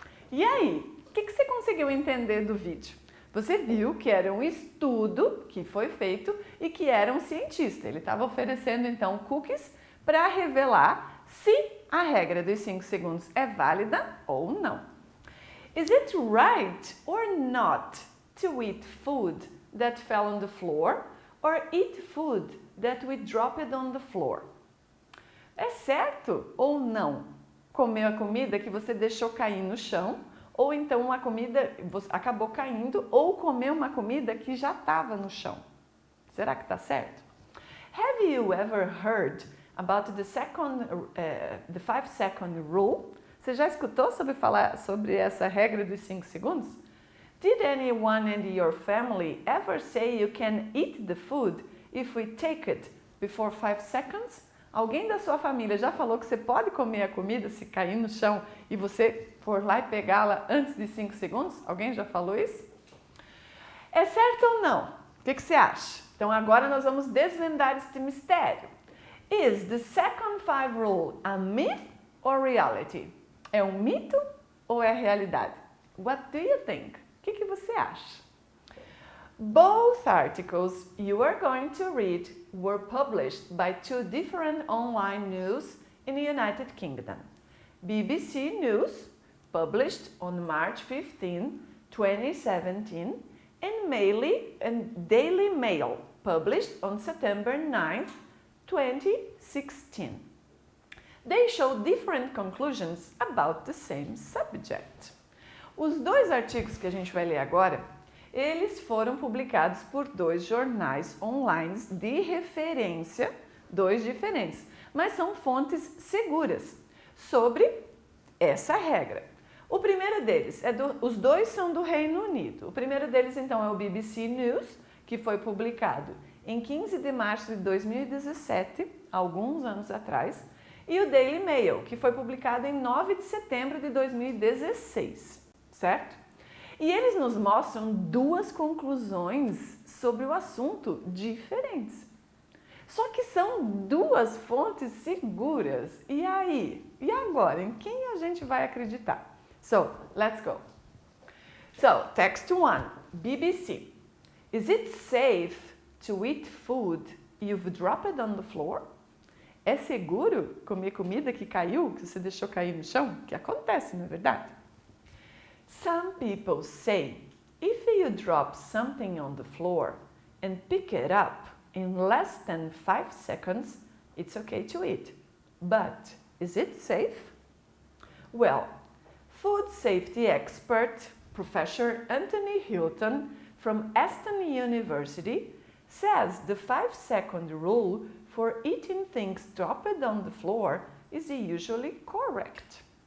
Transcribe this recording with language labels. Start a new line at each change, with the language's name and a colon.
Portuguese: E aí, o que você conseguiu entender do vídeo? Você viu que era um estudo que foi feito e que era um cientista. Ele estava oferecendo então cookies para revelar se a regra dos 5 segundos é válida ou não.
English: Is it right or not to eat food that fell on the floor or eat food that we dropped on the floor?
Portuguese: É certo ou não comer a comida que você deixou cair no chão, ou então uma comida acabou caindo, ou comer uma comida que já estava no chão? Será que está certo?
English: Have you ever heard about the 5-second rule?
Portuguese: Você já escutou falar sobre essa regra dos 5 segundos?
English: Did anyone in your family ever say you can eat the food if we take it before 5 seconds?
Portuguese: Alguém da sua família já falou que você pode comer a comida se cair no chão e você for lá e pegá-la antes de 5 segundos? Alguém já falou isso? É certo ou não? O que você acha? Então agora nós vamos desvendar este mistério.
English: Is the second 5 rule a myth or reality?
Portuguese: É um mito ou é realidade?
English: What do you think?
Portuguese: O que você acha?
English: Both articles you are going to read were published by 2 different online news in the United Kingdom. BBC News, published on March 15, 2017, and Daily Mail, published on September 9, 2016. They show different conclusions about the same subject.
Portuguese: Os 2 artigos que a gente vai ler agora, eles foram publicados por 2 jornais online de referência, 2 diferentes, mas são fontes seguras sobre essa regra. O primeiro deles, os 2 são do Reino Unido. O primeiro deles, então, é o BBC News, que foi publicado em 15 de março de 2017, alguns anos atrás, e o Daily Mail, que foi publicado em 9 de setembro de 2016, certo? E eles nos mostram 2 conclusões sobre o assunto diferentes. Só que são 2 fontes seguras. E aí? E agora? Em quem a gente vai acreditar?
English: So, let's go. So, text 1, BBC. Is it safe to eat food you've dropped on the floor?
Portuguese: É seguro comer comida que caiu, que você deixou cair no chão? Que acontece, não é verdade?
English: Some people say, if you drop something on the floor and pick it up in less than 5 seconds, it's okay to eat. But is it safe? Well, food safety expert Professor Anthony Hilton from Aston University says the 5-second rule for eating things dropped on the floor is usually correct.